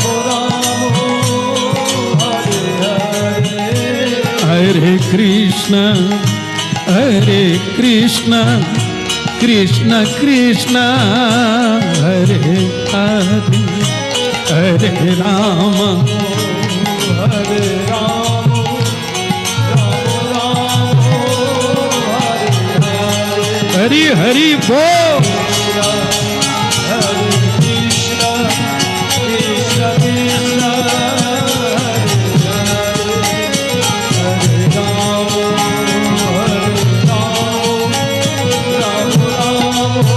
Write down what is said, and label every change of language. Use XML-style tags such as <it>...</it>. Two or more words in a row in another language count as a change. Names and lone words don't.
<bn>রাম হরে হরে হরে কৃষ্ণ হরে কৃষ্ণ কৃষ্ণ কৃষ্ণ হরে হরে হরে রাম হরে রাম হরি হরি বোল।</bn> <hi>हरे कृष्ण कृष्ण कृष्ण हरे राम राम राम</hi>